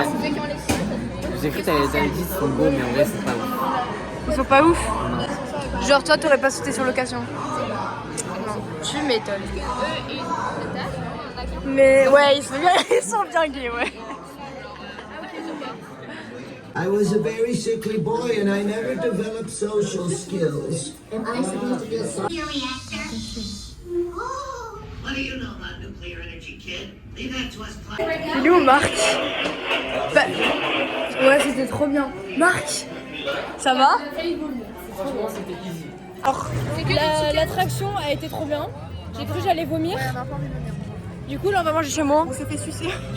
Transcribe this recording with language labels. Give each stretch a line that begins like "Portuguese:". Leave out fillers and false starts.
French: Ouais. J'ai cru que t'avais dit qu'ils sont beaux, mais en vrai, c'est pas ouf. Ils sont pas ouf. Genre toi, t'aurais pas sauté sur l'occasion. Non, tu m'étonnes. Mais ouais, ils sont bien gays, ouais.
English: I was a very sickly boy and I never developed social skills. Am I supposed to feel sorry? Your reactor? Oh, what do you know about nuclear energy, kid? Leave that to us.
French: Il est où Marc? Bah, ouais, c'était trop bien. Marc, ça va? Alors, l'attraction a été trop bien. J'ai cru que j'allais vomir. Du coup, là, on va manger chez moi. On s'est fait sucer.